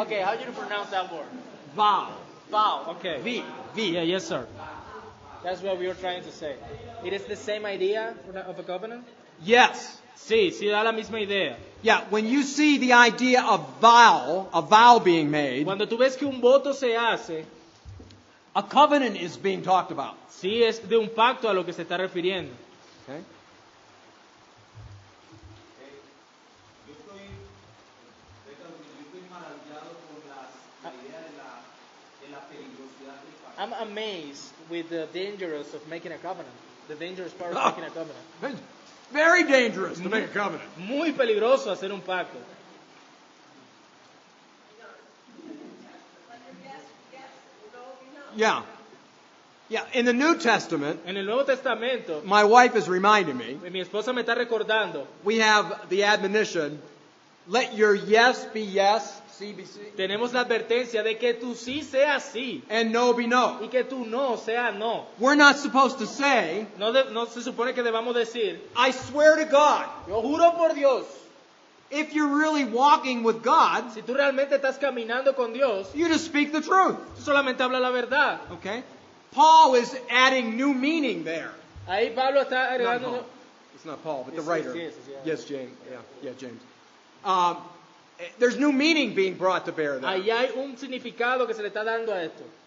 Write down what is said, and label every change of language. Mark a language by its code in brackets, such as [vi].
[en] Okay, how do you pronounce that word? Vow. Vow. Okay. V. Yeah, yes, sir. That's what we were trying to say. It is the same idea of a covenant? Yes. [es] Sí, da la misma idea. [en] Yeah, when you see the idea of a vow being made, [es] Cuando tú ves que un voto se hace, [en] a covenant is being talked about. [es] sí es de un pacto a lo que se está refiriendo. [en] Okay? [es] Yo estoy maravillado con la idea de la peligrosidad del pacto. [en] I'm amazed with the dangers of making a covenant. The dangerous part of making a covenant. Very dangerous to make a covenant. [es] Muy peligroso hacer un pacto. [en] Yeah. Yeah, in the New Testament, [es] En el Nuevo Testamento, [en] my wife is reminding me, [es] mi esposa me está recordando, [en] we have the admonition, let your yes be yes, CBC, [es] tenemos la advertencia de que tu sí sea sí [en] and no be no. [es] y que tu no sea no. [en] We're not supposed to say, [es] No se supone que debamos decir, [en] I swear to God, [es] yo juro por Dios, [en] if you're really walking with God, [es] si tú realmente estás caminando con Dios, [en] you just speak the truth. [es] tú solamente habla la verdad. [en] Okay? Paul is adding new meaning there. [es] Ahí Pablo está [en] Not [es] agregando... [en] Paul. It's not Paul, but the Yes, writer. yes, yeah. Yes, James. Yeah, James. There's new meaning being brought to bear there. [es] Ahí hay un significado que se le está dando a esto.